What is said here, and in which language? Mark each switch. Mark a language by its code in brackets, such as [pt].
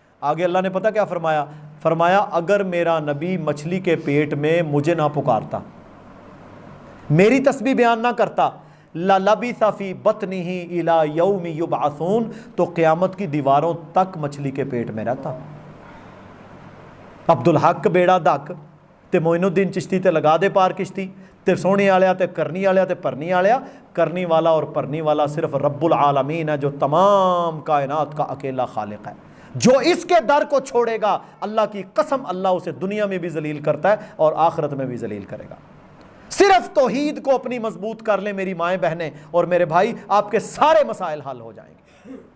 [ur] آگے اللہ نے پتہ کیا فرمایا؟ فرمایا اگر میرا نبی مچھلی کے پیٹ میں مجھے نہ پکارتا, میری تسبیح بیان نہ کرتا, [ar] لَلَبِثَ فِي بَطْنِهِ إِلَى يَوْمِ يُبْعَثُونَ, [ur] تو قیامت کی دیواروں تک مچھلی کے پیٹ میں رہتا. [pa] عبدالحق بیڑا دک تے معین الدین چشتی تے لگا دے پار کشتی, تے سونے والیا تے کرنی والیا تے پرنی والیا. [ur] کرنی والا اور پرنی والا صرف رب العالمین ہے, جو تمام کائنات کا اکیلا خالق ہے. جو اس کے در کو چھوڑے گا, اللہ کی قسم اللہ اسے دنیا میں بھی ذلیل کرتا ہے اور آخرت میں بھی ذلیل کرے گا. صرف توحید کو اپنی مضبوط کر لیں میری مائیں بہنیں اور میرے بھائی, آپ کے سارے مسائل حل ہو جائیں گے.